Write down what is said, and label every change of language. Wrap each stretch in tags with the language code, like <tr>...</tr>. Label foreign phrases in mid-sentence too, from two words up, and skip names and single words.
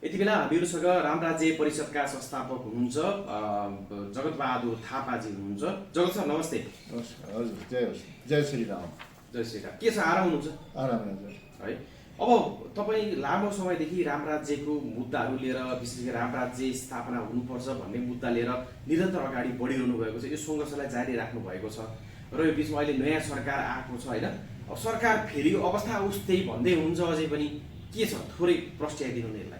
<ne>यति बेला हामीहरूसँग रामराज्य परिषदका संस्थापक हुनुहुन्छ जगतबहादुर थापाजी हुनुहुन्छ। जगत सर नमस्ते। हजुर, जय श्री राम। जय श्री राम। के छ, आराम हुनुहुन्छ? आराम हजुर। है, अब तपाईँ लामो समयदेखि रामराज्यको मुद्दाहरू लिएर, विशेष गरी रामराज्य स्थापना हुनुपर्छ भन्ने मुद्दा लिएर निरन्तर अगाडि बढिरहनु भएको छ। यो सङ्घर्षलाई जारी राख्नु भएको छ र यो बिचमा अहिले नयाँ सरकार आएको छ होइन। अब सरकार फेरि अवस्था उस त्यही भन्दै हुन्छ, अझै पनि के छ थोरै प्रस्ट्याइदिनु नि यसलाई।</ne>